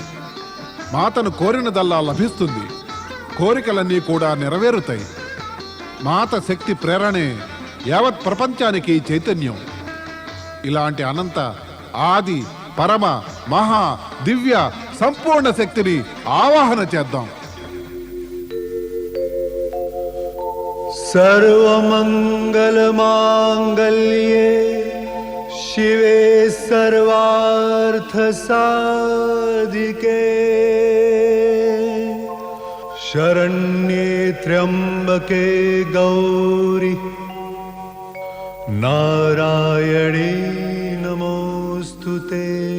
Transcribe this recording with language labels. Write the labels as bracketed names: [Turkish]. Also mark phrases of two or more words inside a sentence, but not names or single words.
[Telugu] మాతను కోరినదల్లా లభిస్తుంది. కోరికలన్నీ కూడా నెరవేరుతాయి. మాత శక్తి ప్రేరణే యావత్ ప్రపంచానికి చైతన్యం. ఇలాంటి అనంత, ఆది, పరమ, మహా, దివ్య, సంపూర్ణ శక్తిని ఆవాహన చేద్దాం. [Sanskrit] सर्वमंगलमांगल्ये शिवे सर्वार्थसाधिके शरण्ये त्र्यंबके गौरी नारायणी नमोस्तुते।